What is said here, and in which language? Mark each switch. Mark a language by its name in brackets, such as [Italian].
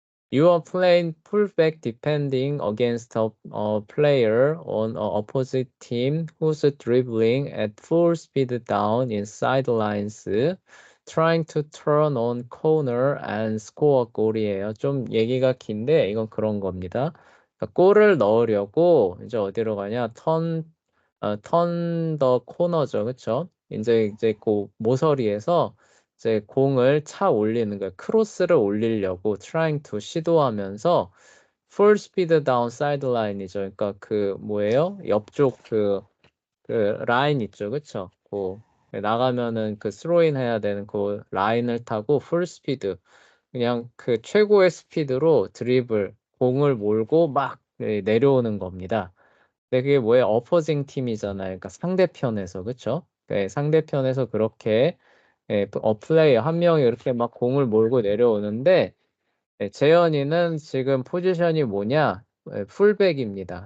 [English] You are playing fullback defending against a player on a opposite team who's dribbling at full speed down in sidelines, trying to turn on corner and score a [Korean] 골이에요. 좀 얘기가 긴데 이건 그런 겁니다. 그러니까 골을 넣으려고 이제 어디로 가냐? [English] 턴 더 코너죠, [Korean] 그렇죠? 이제 그 모서리에서 이제 공을 차 올리는 거예요. 크로스를 올리려고 [English] trying to [Korean] 시도하면서 [English] full speed down sideline이죠. [Korean] 그러니까 그 뭐예요? 옆쪽 그 라인 있죠, 그쵸? 나가면은 그 스로인 해야 되는 그 라인을 타고 [English] full speed [Korean] 그냥 그 최고의 스피드로 드리블 공을 몰고 막 내려오는 겁니다. 근데 그게 뭐예요? 어퍼징 팀이잖아요. 그러니까 상대편에서 그쵸? 네, 상대편에서 그렇게 플레이어 한 명이 이렇게 막 공을 몰고 내려오는데 재현이는 지금 포지션이 뭐냐? 풀백입니다.